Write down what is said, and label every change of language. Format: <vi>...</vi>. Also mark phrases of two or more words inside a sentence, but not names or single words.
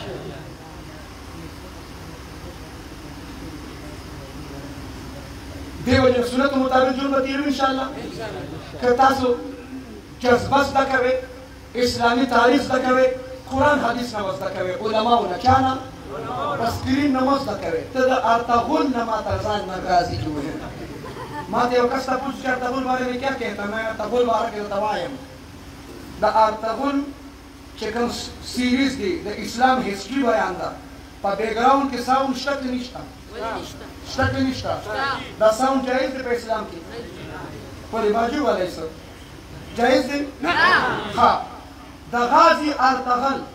<ps>دې وجه سنت مطابق ژوند به تېرو</ps> <ar>ان شاء الله</ar> <ps>که تاسو جذبه زده کوئ اسلامي تاریخ زده کوئ قرآن حدیث نه زده کوئ علماو نه چا نه تسکرین نه مه زده کوئ ته د ارطغرل نه ماته ځان نه راضي جوړوې ما ته یو کس تپوس چې ارطغرل</ps> <ur>باره میں کیا کہتا</ur> <ps>میں ارطغرل باره کې درته وایم د ارطغرل چې کوم سیریز دی د اسلام هسټري بیان ده په بیکګراوند کې ساوند شته که نشته شته که نشته دا ساوند جایز دی په اسلام کې ولې باجي والی څه جایز دی ښه د غازي ارطغرل</ps>